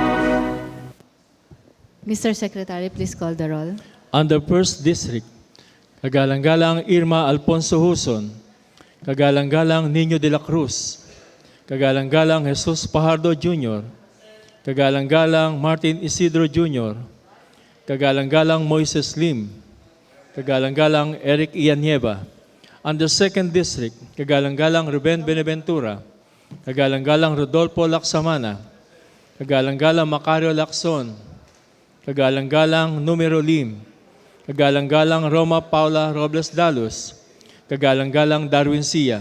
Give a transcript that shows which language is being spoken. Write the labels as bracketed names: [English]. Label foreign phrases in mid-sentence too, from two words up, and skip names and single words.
[English] Mr. Secretary, please call the roll. On the first district, [Filipino] Kagalang-galang Irma Alfonso Huson, Kagalang-galang Nino de la Cruz, Kagalang-galang Jesus Pajardo Jr., Kagalang-galang Martin Isidro Jr., Kagalang-galang Moises Lim, Kagalang-galang Eric Ianieva. [English] Under 2nd District, [Filipino] Kagalang-galang Ruben Benaventura, Kagalang-galang Rodolfo Laksamana, Kagalang-galang Macario Lacson, Kagalang-galang Numero Lim, Kagalang-galang Roma Paula Robles Dalos, Kagalang-galang Darwin Sia.